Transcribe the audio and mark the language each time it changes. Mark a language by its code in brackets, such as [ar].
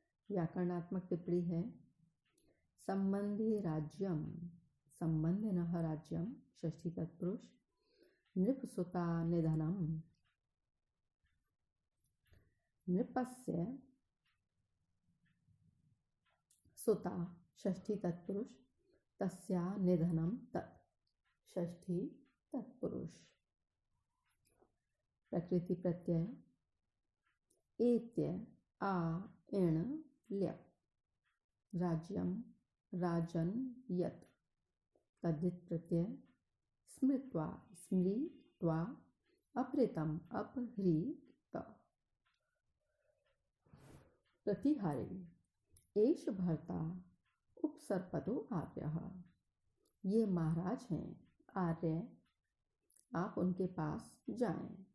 [hi] व्याकरणात्मक टिप्पणी है। [sa] संबंधी राज्यम संबंधिनः राज्यम षष्ठी तत्पुरुष नृपसुता निधनम नृपस्य सुता षष्ठी तत्पुरुष तस्या निधनम तत् षष्ठी तत्पुरुष। प्रकृति प्रत्यय एत्य आ इण ल्यप् राज्यं राजन् यत् तद्धित् प्रत्यय स्मृत्वा अपहृतम् अपहृत। प्रतिहारी एष भर्ता उपसर्पदो आर्यः। [hi] ये महाराज हैं आर्य, आप उनके पास जाएं।